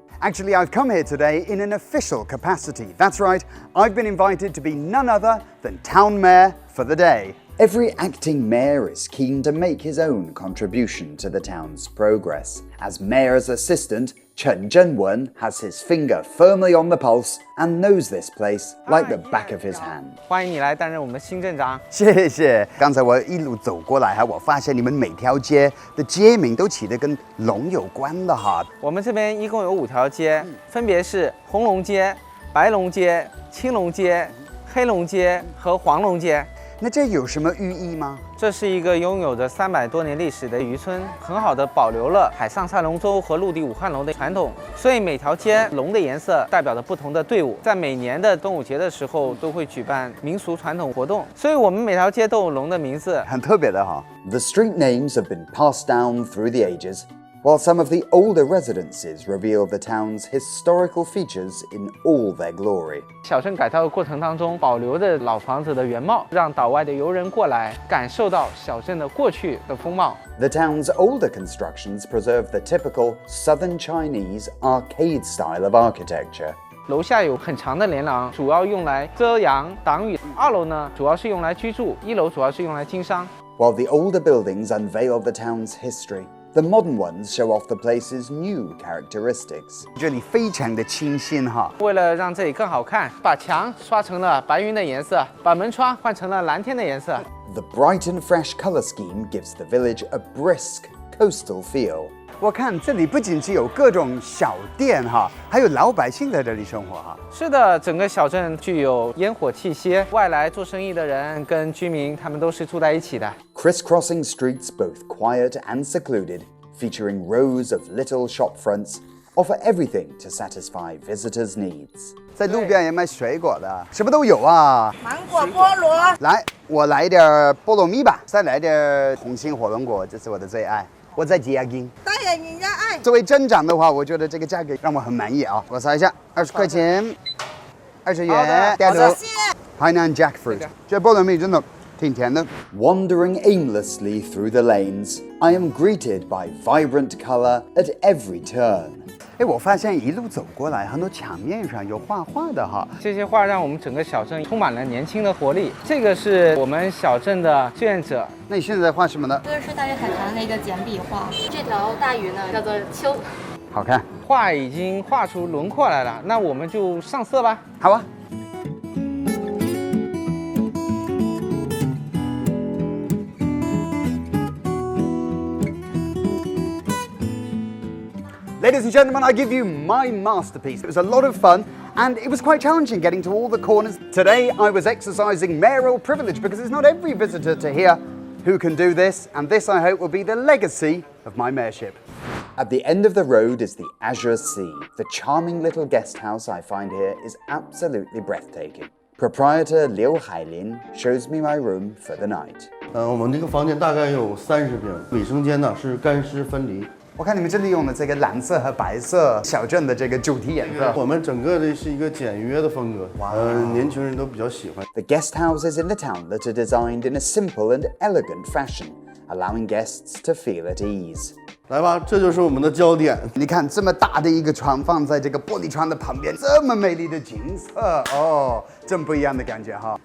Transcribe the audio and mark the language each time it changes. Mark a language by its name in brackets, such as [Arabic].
[English] Actually, I've come here today in an official capacity. That's right, I've been invited to be none other than town mayor for the day. Every acting mayor is keen to make his own contribution to the town's progress. As mayor's assistant, Chen Zhenwen has his finger firmly on the pulse and knows this place like the back of his hand. [Chinese] 欢迎你来担任我们的新镇长。谢谢。刚才我一路走过来哈，我发现你们每条街的街名都起得跟龙有关的哈。我们这边一共有5条街，分别是红龙街、白龙街、青龙街、黑龙街和黄龙街。那这有什么寓意吗？这是一个拥有着300多年历史的渔村，很好的保留了海上赛龙舟和陆地武汉龙的传统。所以每条街龙的颜色代表着不同的队伍，在每年的端午节的时候都会举办民俗传统活动。所以我们每条街都有龙的名字，很特别的哈。 [English] The street names have been passed down through the ages, while some of the older residences reveal the town's historical features in all their glory. [Chinese] 小镇改造的过程当中，保留着老房子的原貌，让岛外的游人过来感受到小镇的过去的风貌。 [English] The town's older constructions preserve the typical southern Chinese arcade style of architecture. [Chinese] 楼下有很长的连廊，主要用来遮阳挡雨。 2楼呢，主要是用来居住；1楼主要是用来经商。 [English] While the older buildings unveil the town's history, the modern ones show off the place's new characteristics. [Chinese] 这里非常的清新哈。为了让这里更好看，把墙刷成了白云的颜色，把门窗换成了蓝天的颜色。 [English] The bright and fresh color scheme gives the village a brisk coastal feel. [Chinese] 我看这里不仅是有各种小店哈，还有老百姓在这里生活哈。是的，整个小镇具有烟火气息，外来做生意的人跟居民他们都是住在一起的。 [English] Crisscrossing streets both quiet and secluded, featuring rows of little shop fronts, offer everything to satisfy visitors' needs. [Chinese] 在路边也卖水果的，什么都有啊。芒果、菠萝。来，我来点菠萝蜜吧，再来点红心火龙果，这是我的最爱。我在吉亚金。大爷，人家爱。作为镇长的话，我觉得这个价格让我很满意啊。我猜一下，20块钱，20元。好的，谢谢。 [English] Hainan jackfruit， [Chinese] 这菠萝蜜真的挺甜的。 [English] Wandering aimlessly through the lanes, I am greeted by vibrant color at every turn. [Chinese] 哎，我发现一路走过来，很多墙面上有画画的哈。这些画让我们整个小镇充满了年轻的活力。这个是我们小镇的志愿者。那你现在在画什么呢？这个是大鱼海棠的一个简笔画，这条大鱼呢叫做秋。好看。画已经画出轮廓来了，那我们就上色吧。好啊。 [English] Ladies and gentlemen, I give you my masterpiece. It was a lot of fun, and it was quite challenging getting to all the corners. Today, I was exercising mayoral privilege because it's not every visitor to here who can do this, and this, I hope, will be the legacy of my mayorship. At the end of the road is the Azure Sea. The charming little guest house I find here is absolutely breathtaking. Proprietor Liu Hailin shows me my room for the night. [Chinese] 我们这个房间大概有30平，卫生间呢是干湿分离。我看你们这里用的这个蓝色和白色小镇的这个主题颜色，我们整个的是一个简约的风格，年轻人都比较喜欢。 [English] The guest houses in the townlet are designed in a simple and elegant fashion, allowing guests to feel at ease. [Chinese] 来吧，这就是我们的焦点。你看这么大的一个床放在这个玻璃窗的旁边，这么美丽的景色哦，真不一样的感觉哈。